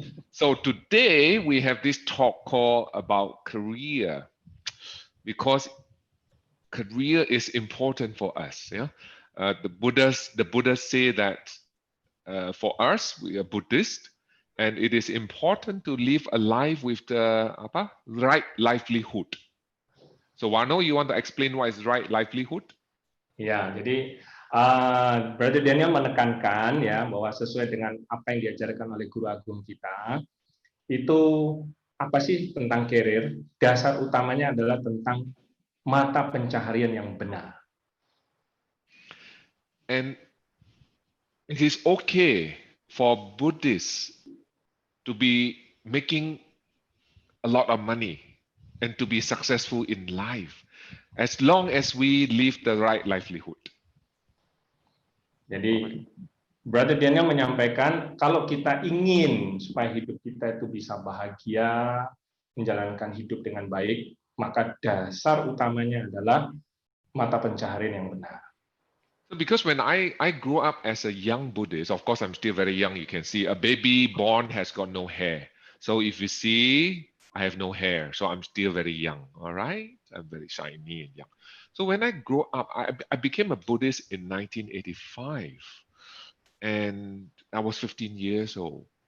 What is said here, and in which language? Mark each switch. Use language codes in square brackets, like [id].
[en] So today we have this talk called about career, because career is important for us. Yeah, the Buddhas say that for us, we are Buddhist, and it is important to live a life with the right livelihood. So Warno, you want to explain what is right livelihood? [id] Ya, jadi Brother Daniel menekankan ya bahwa sesuai dengan apa yang diajarkan oleh guru agung kita, itu apa sih tentang karir? Dasar utamanya adalah tentang mata pencaharian yang benar. [en] And it is okay for Buddhists to be making a lot of money and to be successful in life, as long as we live the right livelihood. [id] Jadi, Brother Daniel menyampaikan, kalau kita ingin supaya hidup kita itu bisa bahagia, menjalankan hidup dengan baik, maka dasar utamanya adalah mata pencaharian yang benar. [en] So because when I grew up as a young Buddhist, of course I'm still very young, you can see a baby born has got no hair. So if you see, I have no hair, so I'm still very young, all right? I'm very shiny and young. So when I grew up, I became a Buddhist in 1985, and I was 15 years old.